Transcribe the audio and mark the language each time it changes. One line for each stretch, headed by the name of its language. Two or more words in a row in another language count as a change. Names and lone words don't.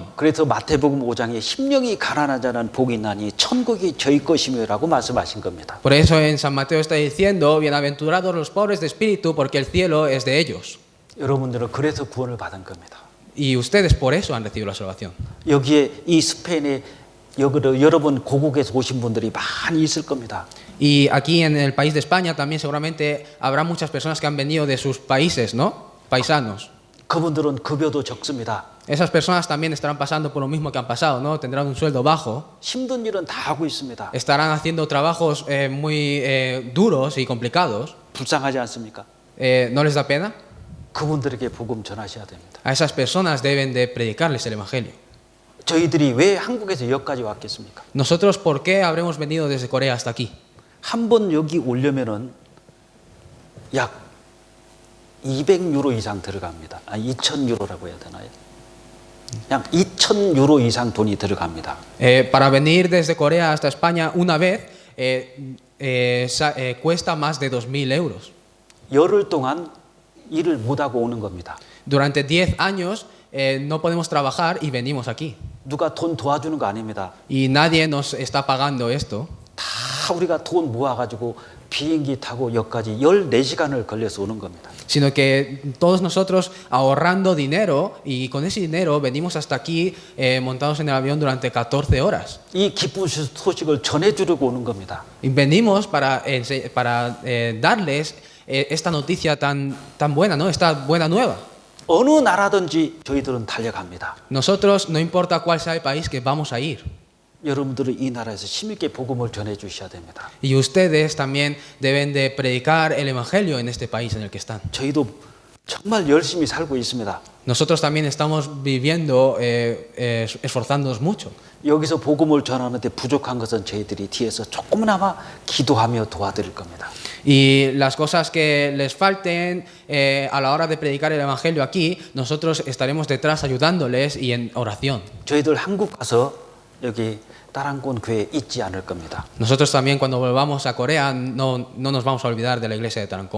Korean: 그래서 마태복음 5장에 심령이 가난한 자는 복이 있나니 천국이 저희 것이며라고 말씀하신 겁니다.
Spanish: Por eso en San Mateo está diciendo, bienaventurados los pobres de espíritu, porque el cielo es de ellos.
Korean: 여러분들은 그래서 구원을 받은 겁니다.
Spanish: Y ustedes por eso han recibido la salvación.
Korean: 여기에 이 스페인에 여러분 고국에서 오신 분들이 많이 있을 겁니다.
Spanish: Y aquí en el país de España también seguramente habrá muchas personas que han venido de sus países, ¿no? Paisanos.
Korean: 그분들은 급여도 적습니다.
Spanish: Esas personas también estarán pasando por lo mismo que han pasado, ¿no? Tendrán un sueldo bajo.
Korean: 힘든 일은 다 하고 있습니다.
Spanish: Estarán haciendo trabajos muy duros y complicados.
Korean: 불쌍하지 않습니까?
Spanish: ¿No les da pena?
Korean: 그분들에게 복음 전하셔야 됩니다.
Spanish: A esas personas deben de predicarles el Evangelio.
Korean: 저희들이 왜 한국에서 여기까지 왔겠습니까?
Spanish: Nosotros, ¿por qué habremos venido desde Corea hasta aquí?
Korean: 한 번 여기 오려면은 약 200유로 이상 들어갑니다. 2,000유로라고 해야 되나요? 약 2,000유로 이상 돈이 들어갑니다.
Spanish: Para venir desde Corea hasta España una vez cuesta más de 2.000 euros.
Korean: 열흘 동안 일을 못하고 오는 겁니다.
Spanish: Durante 10 años no podemos trabajar y venimos aquí.
Korean: 누가 돈 도와주는 거 아닙니다.
Spanish: Y nadie nos está pagando esto.
Korean: 다 우리가 돈 모아가지고 비행기 타고 여기까지 14시간을 걸려서 오는 겁니다.
Spanish: Sino que todos nosotros ahorrando dinero y con ese dinero venimos hasta aquí montados en el avión durante 14 horas.
Korean: 이 기쁜 소식을 전해주려고 오는 겁니다.
Spanish: Y venimos para darles esta noticia tan buena, ¿no? Esta buena nueva.
Korean: 어느 나라든지 저희들은 달려갑니다.
Spanish: Nosotros, no importa cuál sea el país que vamos a ir.
Korean: 여러분들은 이 나라에서 힘있게 복음을 전해주셔야 됩니다.
Spanish: Y ustedes también deben de predicar el Evangelio en este país en el que están.
Korean: 저희도 정말 열심히 살고 있습니다.
Spanish: Nosotros también estamos viviendo, esforzándonos mucho.
Korean: 여기서 복음을 전하는데 부족한 것은 저희들이 뒤에서 조금나마 기도하며 도와드릴 겁니다.
Spanish: Y las cosas que les falten a la hora de predicar el Evangelio aquí, nosotros estaremos detrás ayudándoles y en oración.
Korean: 저희들 한국 가서 여기 따랑권 교회 잊지 않을 겁니다.
Spanish: Nosotros también cuando volvamos a Corea no nos vamos a olvidar de la iglesia de Tarancón.